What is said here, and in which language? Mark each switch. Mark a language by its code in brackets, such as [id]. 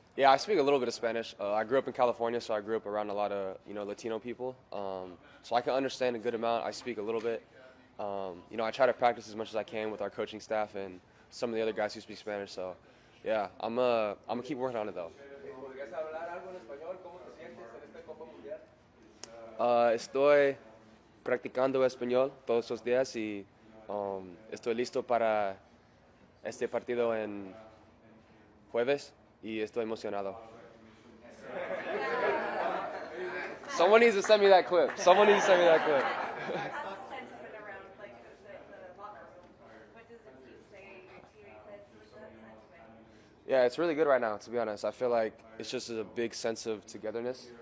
[en] Yeah, I speak a little bit of Spanish. I grew up in California, so I grew up around a lot of Latino people. So I can understand a good amount. I speak a little bit. I try to practice as much as I can with our coaching staff and some of the other guys who speak Spanish. So yeah, I'm gonna keep working on it though. [es] ¿Podrías hablar algo en español? ¿Cómo te sientes en esta Copa Mundial? Estoy practicando español todos los días y estoy listo para este partido en jueves y estoy emocionado. [en] Someone needs to send me that clip. Someone needs to send me that clip. Sentiment around like the locker room. What does it keep saying? Your teammates says what's that sentiment? Yeah, it's really good right now, to be honest. I feel like it's just a big sense of togetherness.